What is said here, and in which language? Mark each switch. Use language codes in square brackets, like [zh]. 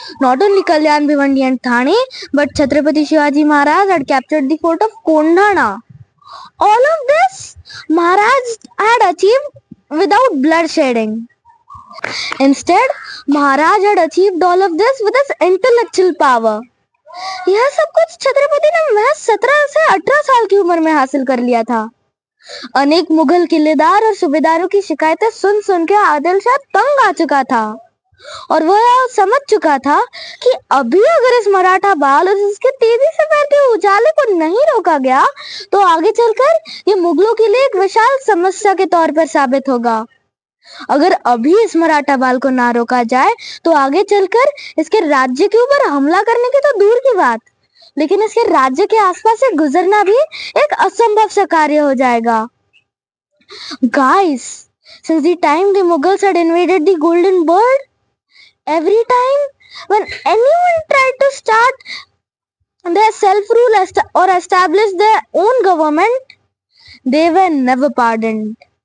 [en] Not only Kalyan, Bhivandi and Thane, but Chhatrapati Shivaji Maharaj had captured the fort of Kondhana. All of this Maharaj had achieved without bloodshedding. Instead, Maharaj had achieved all of this with his intellectual power. [hi] यह सब कुछ छत्रपति ने महज 17 से 18 साल की उम्र में हासिल कर लिया था. अनेक मुगल किलेदार और सूबेदारों की शिकायतें सुन सुन के आदिल शाह तंग आ चुका था और वह समझ चुका था कि अभी अगर इस मराठा बाल और इसके तेजी से फैलते उजाले को नहीं रोका गया तो आगे चलकर ये मुगलों के लिए एक विशाल समस्या के तौर पर साबित होगा. अगर अभी इस मराठा बाल को ना रोका जाए तो आगे चलकर इसके राज्य के ऊपर हमला करने की तो दूर की बात, लेकिन इसके राज्य के आसपास से गुजरना भी एक असंभव सा कार्य हो जाएगा. [en] Guys, since the time the Mughals had invaded the Golden Bird, every time when anyone tried to start their self-rule or establish their own government, they were never pardoned.